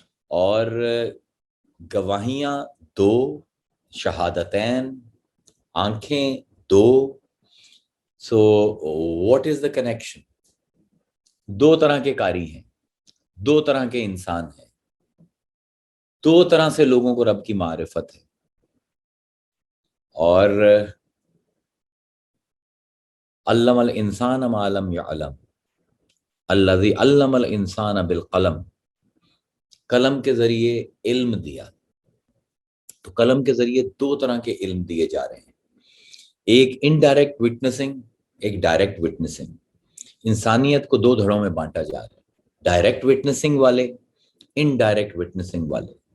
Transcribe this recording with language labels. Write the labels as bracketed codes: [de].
[ur] اور گواہیاں 2, شہادتین, آنکھیں 2. [en] So what is the connection? [ur] 2 طرح کے قاری ہیں, 2 طرح کے انسان ہیں, 2 طرح سے لوگوں کو رب کی معرفت ہے. اور [ar] علم الانسان ما لم يعلم الذی علم الانسان بالقلم. [ur] قلم کے ذریعے علم دیا. تو قلم کے ذریعے 2 طرح کے علم دیے جا رہے ہیں, ایک انڈائریکٹ وٹنسنگ, ایک ڈائریکٹ وٹنسنگ. انسانیت کو 2 دھڑوں میں بانٹا جا رہا ہے, ڈائریکٹ وٹنسنگ والے, انڈائریکٹ وٹنسنگ والے.